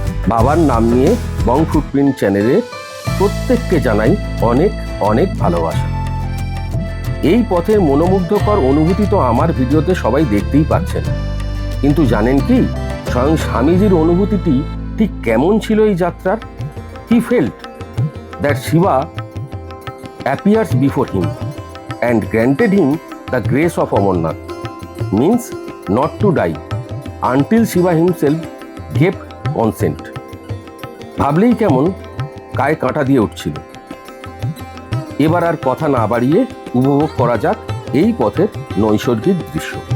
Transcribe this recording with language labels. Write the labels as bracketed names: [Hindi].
[Bangla] বাবার নাম নিয়ে মং ফুটপ্রিন্ট চ্যানেলে প্রত্যেককে জানাই অনেক অনেক ভালোবাসা। এই পথের মনোমুগ্ধকর অনুভূতি তো আমার ভিডিওতে সবাই দেখতেই পাচ্ছেন, কিন্তু জানেন কি স্বয়ং স্বামীজির অনুভূতিটি ঠিক কেমন ছিল এই যাত্রার? [English] He felt that Shiva appears before him and granted him the grace of Amarnath, means not to die until Shiva himself gave consent. [Bangla] ভাবলেই কেমন গায়ে কাঁটা দিয়ে উঠছিল। এবার আর কথা না বাড়িয়ে উপভোগ করা যাক এই পথের নৈসর্গিক দৃশ্য।